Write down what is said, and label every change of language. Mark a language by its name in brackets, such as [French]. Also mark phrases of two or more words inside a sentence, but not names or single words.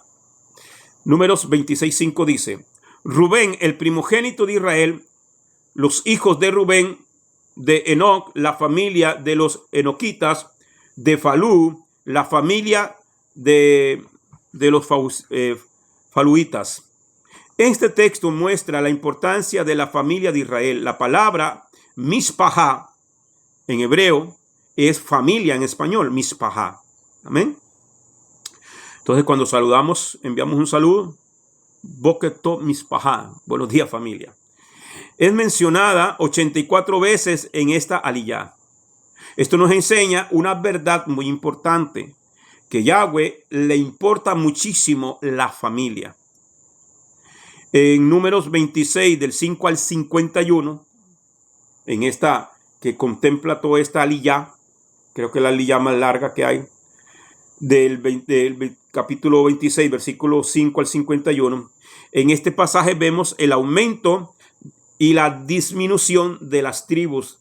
[Spanish] Números 26:5 dice: Rubén, el primogénito de Israel, los hijos de Rubén, de Enoc, la familia de los enoquitas, de Falú, la familia de los faluitas. Este texto muestra la importancia de la familia de Israel. La palabra mishpahá en hebreo es familia en español, mishpahá. Amén. Entonces, cuando saludamos, enviamos un saludo. [Hebrew] בוקר טוב משפחה. [Spanish] Buenos días, familia. Es mencionada 84 veces en esta aliyá. Esto nos enseña una verdad muy importante, que Yahweh le importa muchísimo la familia. En Números 26, del 5 al 51, en esta que contempla toda esta aliyá, creo que es la aliyá más larga que hay, del capítulo 26, versículo 5 al 51, en este pasaje vemos el aumento y la disminución de las tribus.